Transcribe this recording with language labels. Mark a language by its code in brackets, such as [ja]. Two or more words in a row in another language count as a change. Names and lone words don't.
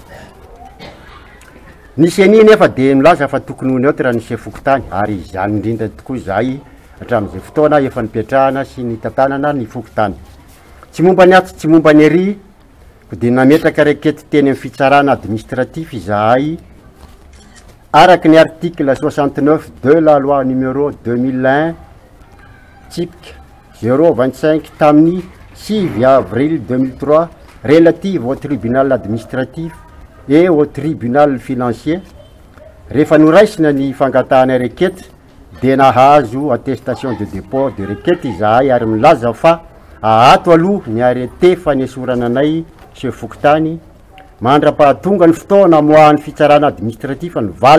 [mg] nisy ani nefa dia milaza fa tokony ho neutre raha ny sefy fokotany ary izany indrindra tokoa izahay hatramin'izay fotoana efa nipetrahana sy ny tantanana ny fokotany tsy momba ny ato tsy momba ny ery dia nametraka rekety teny amin'ny fitsarana administratif izahay araky ny [fr] article 69 de la loi numéro 2001 typique 025 tamin'ny 6 avril 2003 relative au tribunal administratif et au tribunal financier rehefa [mg] noraisina ny fangatahana rekety dia nahazo [fr] attestation de dépôt [mg] de rekety izahay ary milaza fa ahato aloha ny arrêté fa nesorana anay sefy fokotany mandra-pahatonga ny fotoana moahan'ny fitsarana administratif ny vali